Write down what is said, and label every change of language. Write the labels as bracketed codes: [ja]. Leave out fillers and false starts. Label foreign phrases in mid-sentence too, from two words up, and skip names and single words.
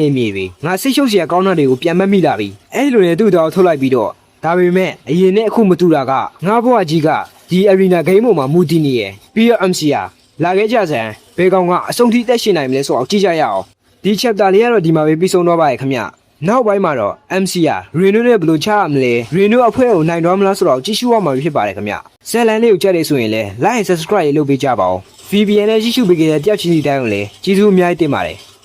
[my] မြေပြီငါစိတ်ရှုပ်စရာကောင်းတဲ့တွေကိုပြန်မမိလာပြီအဲ့လိုနဲ့သူ့တော်ထုတ်လိုက်ပြီးတော့ဒါပေမဲ့အရင်နဲ့အခုမတူတာကငါဘွားကြီးကဒီ [en] arena game [my] ပေါ်မှာမူတည်နေရယ်ပြီးတော့ MC လာခဲ့ကြစမ်းဘယ်ကောင်ကအဆုံးထိတက်ရှင်နိုင်မလဲဆိုအောင်ကြည့်ကြရအောင်ဒီ chapter လေးကတော့ဒီမှာပဲပြီးဆုံးတော့ပါရဲ့ခင်ဗျနောက်ပိုင်းမှာတော့ MC က Reno နဲ့ဘယ်လိုချရမလဲ Reno အဖွဲ့ကိုနိုင်တော့မလားဆိုတော့ကြည့်ရှုရမှာဖြစ်ပါတယ်ခင်ဗျဇက်လန်လေးကိုကြက်နေဆိုရင်လည်း [en] like and subscribe [my] လုပ်ပေးကြပါဦး VPN နဲ့ကြည့်ရှုပေးကြတဲ့တယောက်ချင်းစီတိုင်းကိုလည်းကျေးဇူးအများကြီးတင်ပါတယ်